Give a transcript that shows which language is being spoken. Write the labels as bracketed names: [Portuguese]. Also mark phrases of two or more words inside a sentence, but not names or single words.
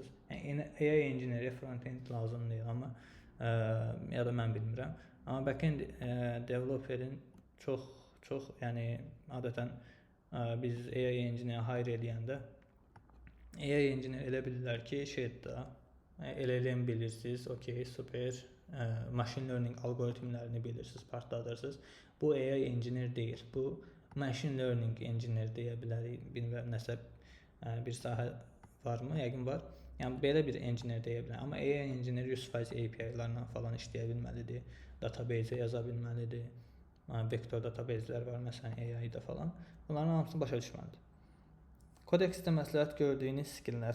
[Azerbaijani] Yəni [English] AI engineer frontend [Azerbaijani] lazım deyil, amma ya da mən bilmirəm. Amma [English] backend developerin [Azerbaijani] çox yəni adətən biz [English] AI engineer hire [Azerbaijani] eləyəndə [English] AI engineer [Azerbaijani] elə bilirlər ki, şeydə LLM bilirsiniz, okey, super. [English] Machine learning [Azerbaijani] algoritmlərini bilirsiniz, partladırsınız. Bu [English] AI engineer [Azerbaijani] deyil. Bu [English] machine learning engineer [Azerbaijani] deyə bilərik. Bilmirəm nəsə bir sahə varmı? Yəqin var. Yəni belə bir engineer deyə bilərəm. Amma [English] AI engineer [Azerbaijani] 100% API-lərlə falan işləyə bilməlidir. Database yaza bilməlidir. Vektor databaselər var məsələn AI-da falan. Bunların hamısını başa düşməlidir. Codex-də məsləhət gördüyünüz skilllər.